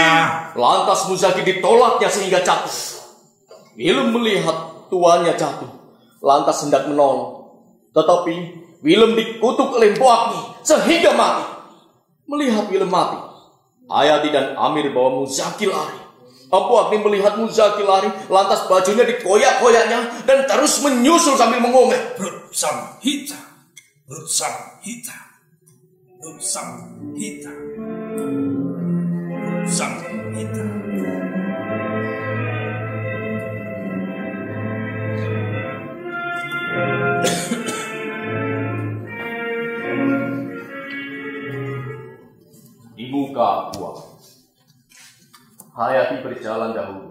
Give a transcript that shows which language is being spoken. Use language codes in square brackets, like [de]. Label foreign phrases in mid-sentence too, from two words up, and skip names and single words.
[id] Lantas Muzaki ditolaknya sehingga jatuh. Willem melihat tuannya jatuh, lantas hendak menolong. Tetapi Willem dikutuk oleh Empu Akni sehingga mati. Melihat Willem mati, Hayati dan Amir bawa Muzaki lari. Empu Akni melihat Muzaki lari, lantas bajunya dikoyak-koyaknya dan terus menyusul sambil mengomel. Brutsam hita, brutsam hita, brutsam hita, brutsam hita. Di muka gua, Hayati berjalan dahulu.